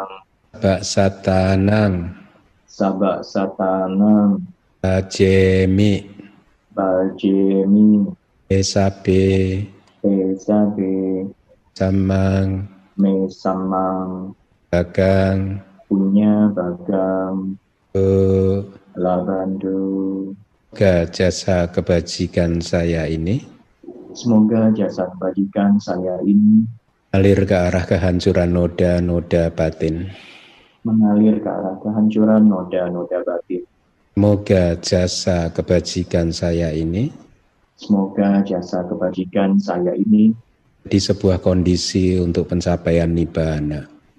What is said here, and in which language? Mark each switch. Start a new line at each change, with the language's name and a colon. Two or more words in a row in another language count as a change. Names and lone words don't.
Pali: bak satanang bajemi esabe samang mesamang bagang punya bagang labandu.
Indonesian: Jasa kebajikan saya ini Semoga jasa kebajikan saya ini mengalir ke arah kehancuran noda-noda batin. Semoga jasa kebajikan saya ini di sebuah kondisi untuk pencapaian nibbana.